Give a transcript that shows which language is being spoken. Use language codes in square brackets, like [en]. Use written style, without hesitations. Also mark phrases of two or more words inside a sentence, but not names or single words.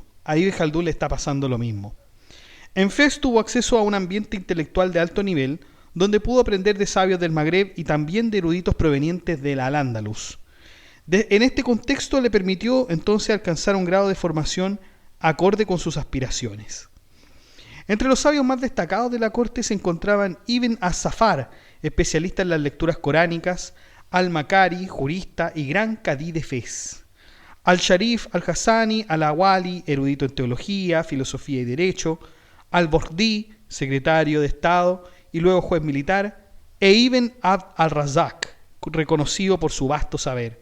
[es] A Ibn Jaldún le está pasando lo mismo. En Fez tuvo acceso a un ambiente intelectual de alto nivel, donde pudo aprender de sabios del Magreb y también de eruditos provenientes del Al-Ándalus. En este contexto le permitió entonces alcanzar un grado de formación acorde con sus aspiraciones. Entre los sabios más destacados de la corte se encontraban Ibn as-Safar, especialista en las lecturas coránicas, Al-Makari, jurista y gran cadí de Fez, Al-Sharif al-Hassani al-Awali, erudito en teología, filosofía y derecho, Al-Bordi, secretario de Estado y luego juez militar, e Ibn Abd al-Razak, reconocido por su vasto saber.